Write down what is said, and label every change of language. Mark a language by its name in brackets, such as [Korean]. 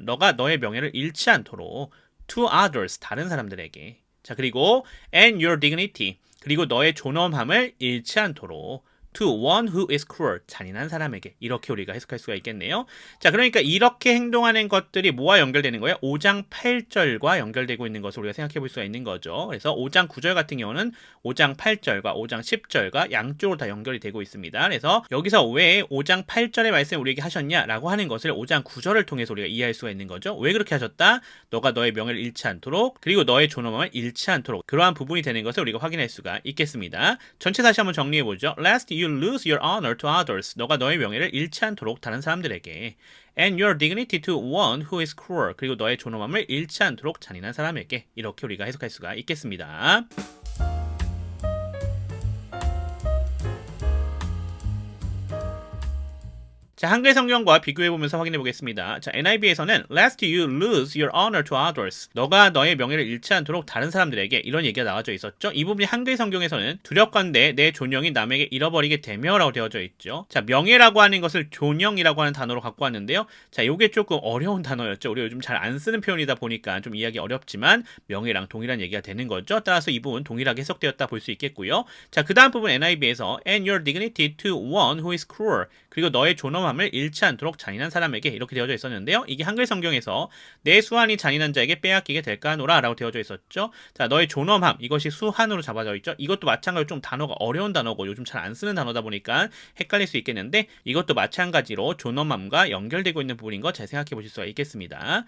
[Korean] 너가 너의 명예를 잃지 않도록 [English] to others, [Korean] 다른 사람들에게. 자, 그리고 [English] and your dignity. [Korean] 그리고 너의 존엄함을 잃지 않도록 [English] to one who is cruel, [Korean] 잔인한 사람에게 이렇게 우리가 해석할 수가 있겠네요. 자, 그러니까 이렇게 행동하는 것들이 뭐와 연결되는 거예요? 5장 8절과 연결되고 있는 것을 우리가 생각해 볼 수가 있는 거죠. 그래서 5장 9절 같은 경우는 5장 8절과 5장 10절과 양쪽으로 다 연결이 되고 있습니다. 그래서 여기서 왜 5장 8절의 말씀을 우리에게 하셨냐라고 하는 것을 5장 9절을 통해서 우리가 이해할 수가 있는 거죠. 왜 그렇게 하셨다? 너가 너의 명예를 잃지 않도록 그리고 너의 존엄함을 잃지 않도록 그러한 부분이 되는 것을 우리가 확인할 수가 있겠습니다. 전체 다시 한번 정리해 보죠. [English] Lest you lose your honor to others. [Korean] 너가 너의 명예를 잃지 않도록 다른 사람들에게. [English] And your dignity to one who is cruel. [Korean] 그리고 너의 존엄함을 잃지 않도록 잔인한 사람에게. 이렇게 우리가 해석할 수가 있겠습니다. 자, 한글 성경과 비교해보면서 확인해 보겠습니다. 자, NIV에서는 [English] Lest you lose your honor to others. [Korean] 너가 너의 명예를 잃지 않도록 다른 사람들에게 이런 얘기가 나와져 있었죠. 이 부분이 한글 성경에서는 두렵건대 내 존영이 남에게 잃어버리게 되며 라고 되어져 있죠. 자, 명예라고 하는 것을 존영이라고 하는 단어로 갖고 왔는데요. 자, 요게 조금 어려운 단어였죠. 우리가 요즘 잘 안 쓰는 표현이다 보니까 좀 이해하기 어렵지만 명예랑 동일한 얘기가 되는 거죠. 따라서 이 부분 동일하게 해석되었다 볼 수 있겠고요. 자, 그 다음 부분 NIV에서 [English] And your dignity to one who is cruel. [Korean] 그리고 너의 존엄함을 잃지 않도록 잔인한 사람에게 이렇게 되어져 있었는데요. 이게 한글 성경에서 내 수한이 잔인한 자에게 빼앗기게 될까 하노라 라고 되어져 있었죠. 자, 너의 존엄함 이것이 수한으로 잡아져 있죠. 이것도 마찬가지로 좀 단어가 어려운 단어고 요즘 잘 안 쓰는 단어다 보니까 헷갈릴 수 있겠는데 이것도 마찬가지로 존엄함과 연결되고 있는 부분인 거 잘 생각해 보실 수가 있겠습니다.